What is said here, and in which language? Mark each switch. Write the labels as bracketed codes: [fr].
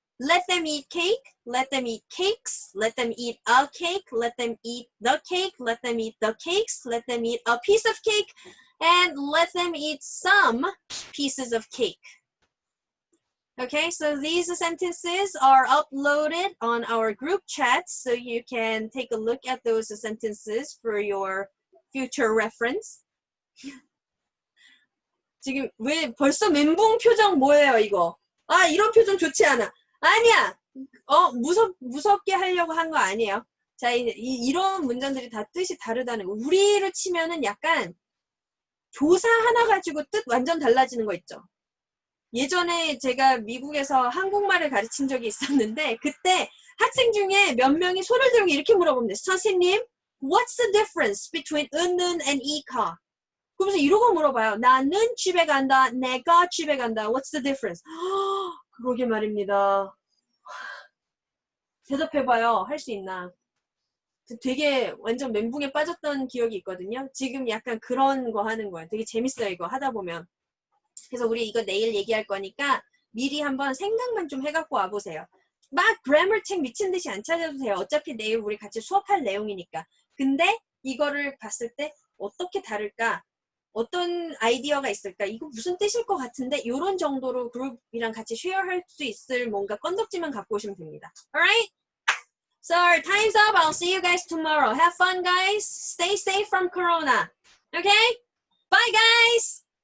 [en] Let them eat cake, let them eat cakes, let them eat a cake, let them eat the cake, let them eat the cakes, let them eat a piece of cake, and let them eat some pieces of cake. Okay, so these sentences are uploaded on our group chat, so you can take a look at those sentences for your future reference. [ko] 지금 왜 벌써 멘붕 표정 뭐예요 이거? 아 이런 표정 좋지 않아. 아니야. 무섭게 하려고 한 거 아니에요. 자 이런 문장들이 다 뜻이 다르다는 거. 우리로 치면은 약간 조사 하나 가지고 뜻 완전 달라지는 거 있죠. 예전에 제가 미국에서 한국말을 가르친 적이 있었는데 그때 학생 중에 몇 명이 손을 들고 이렇게 물어봅니다. 선생님, [en] what's the difference between 은는 and 이카? [ko] 그러면서 이러고 물어봐요. 나는 집에 간다. 내가 집에 간다. [en] What's the difference? [ko] 그러게 말입니다. 대답해봐요. 할 수 있나? 되게 완전 멘붕에 빠졌던 기억이 있거든요. 지금 약간 그런 거 하는 거예요. 되게 재밌어요, 이거 하다 보면. 그래서 우리 이거 내일 얘기할 거니까 미리 한번 생각만 좀 해갖고 와보세요. 막 그래머 책 미친 듯이 안 찾아도 돼요. 어차피 내일 우리 같이 수업할 내용이니까. 근데 이거를 봤을 때 어떻게 다를까? 어떤 아이디어가 있을까? 이거 무슨 뜻일 것 같은데? 이런 정도로 그룹이랑 같이 쉐어할 수 있을 뭔가 건덕지만 갖고 오시면 됩니다. [en] Alright? So our time's up. I'll see you guys tomorrow. Have fun, guys. Stay safe from Corona. Okay? Bye, guys.